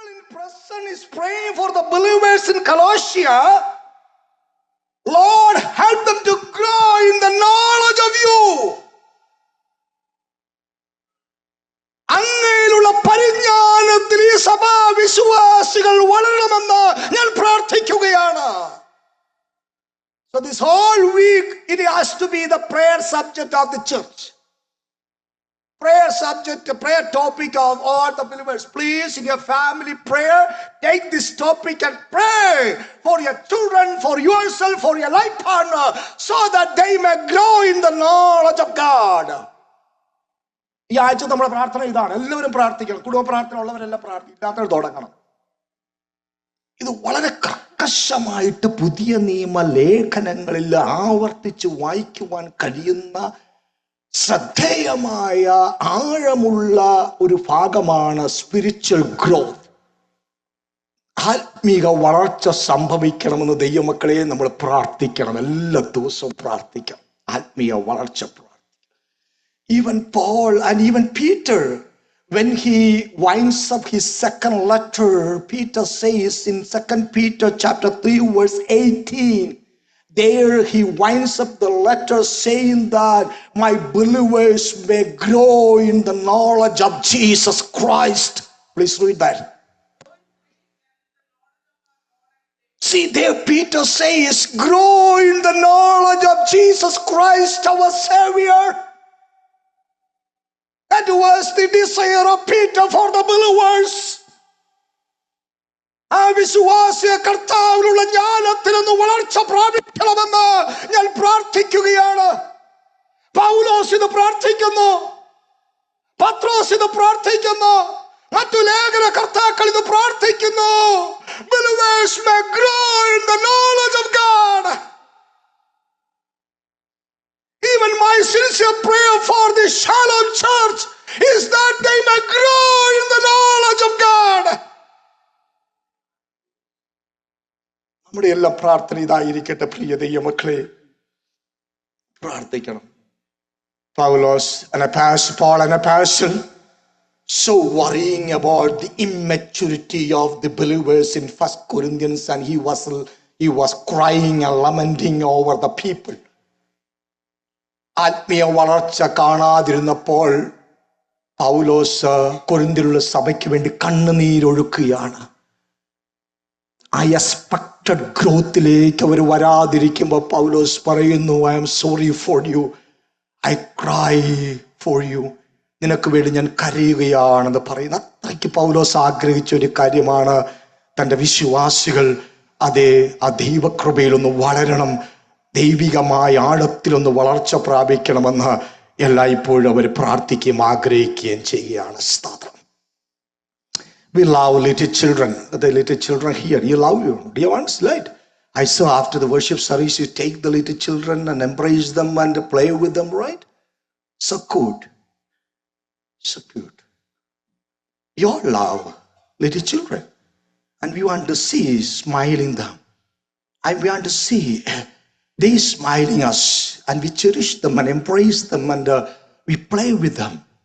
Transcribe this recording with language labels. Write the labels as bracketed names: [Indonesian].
[English] person is praying for the believers in Colossia, Lord, help them to grow in the knowledge of you. [Malayalam] അങ്ങയിലുള്ള പരിജ്ഞാനത്തിൽ ഈ സഭാ വിശ്വാസികൾ വളരണമെന്ന് ഞാൻ പ്രാർത്ഥിക്കുകയാണ്. [English] So this whole week it has to be the prayer subject of the church. Prayer subject, prayer topic of all the believers. Please, in your family prayer, take this topic and pray for your children, for yourself, for your life partner, so that they may grow in the knowledge of God. [Malayalam] ഈ ആഴ്ച നമ്മുടെ പ്രാർത്ഥന ഇതാണ്. എല്ലാവരും പ്രാർത്ഥിക്കണം. കുടുംബ പ്രാർത്ഥന ഉള്ളവരെല്ലാം പ്രാർത്ഥിക്കാത്തവർ തുടങ്ങണം. ഇത് വളരെ കർക്കശമായിട്ട് പുതിയ നിയമ ലേഖനങ്ങളിൽ ആവർത്തിച്ച് വായിക്കുവാൻ കഴിയുന്ന ശ്രദ്ധേയമായ ആഴമുള്ള ഒരു ഭാഗമാണ് സ്പിരിച്വൽ ഗ്രോത്ത്. ആത്മീക വളർച്ച സംഭവിക്കണമെന്ന് ദൈവമക്കളെ നമ്മൾ പ്രാർത്ഥിക്കണം. എല്ലാ ദിവസവും പ്രാർത്ഥിക്കണം. ആത്മീയ വളർച്ച. [English] Even Paul and even Peter, when he winds up his second letter, Peter says in 2 Peter chapter 3 verse 18, there he winds up the letter saying that my believers may grow in the knowledge of Jesus Christ. Please read that. See, there Peter says, grow in the knowledge of Jesus Christ our Savior. That was the desire of Peter for the believers. [Malayalam] ആ വിശ്വാസിയ കർത്താവിനുള്ള ജ്ഞാനത്തിൽ നിന്ന് വളർച്ച പ്രാപിക്കണമെന്ന് ഞാൻ പ്രാർത്ഥിക്കുകയാണ്. പൗലോസ് ഇത് പ്രാർത്ഥിക്കുന്നു, പത്രോസ് ഇത് പ്രാർത്ഥിക്കുന്നു, മറ്റു ലേഖനകർത്താക്കൾ ഇത് പ്രാർത്ഥിക്കുന്നു. [English] Believers may grow in the knowledge of God. Even my sincere prayer for the Shalom Church is that they may grow in the knowledge of God. [Malayalam] നമ്മുടെ എല്ലാ പ്രാർത്ഥന ഇതായിരിക്കട്ടെ. പ്രിയ ദൈവമക്കളെ, പ്രാർത്ഥിക്കണം. [English] Paul and a passion, so worrying about the immaturity of the believers in 1 Corinthians, and he was crying and lamenting over the people. [Malayalam] ആത്മീയ വളർച്ച കാണാതിരുന്നപ്പോൾ പൗലോസ് കൊരിന്ത്യയിലുള്ള സഭയ്ക്ക് വേണ്ടി കണ്ണുനീരൊഴുക്കുകയാണ്. ആ എക്സ്പെക്റ്റഡ് ഗ്രോത്തിലേക്ക് അവർ വരാതിരിക്കുമ്പോൾ പൗലോസ് പറയുന്നു, [English] I am sorry for you, [Malayalam] I cry for you. നിനക്ക് വേണ്ടി ഞാൻ കരയുകയാണെന്ന് പറയുന്നു. അത്രയ്ക്ക് പൗലോസ് ആഗ്രഹിച്ച ഒരു കാര്യമാണ് തൻ്റെ വിശ്വാസികൾ അതേ ആ ദൈവകൃപയിലൊന്ന് വളരണം, ദൈവികമായ ആഴത്തിലൊന്ന് വളർച്ച പ്രാപിക്കണമെന്ന് എല്ലായ്പ്പോഴും അവർ പ്രാർത്ഥിക്കുകയും ആഗ്രഹിക്കുകയും ചെയ്യുകയാണ്. [English] സ്തോത്രം. We love little children. The little children here, you love you, dear ones, right? I saw after the worship service, you take the little children and embrace them and play with them, right? So good, so cute. You all love little children, and we want to see smiling them, and we want to see they smiling us, and we cherish them and embrace them, and we play with them.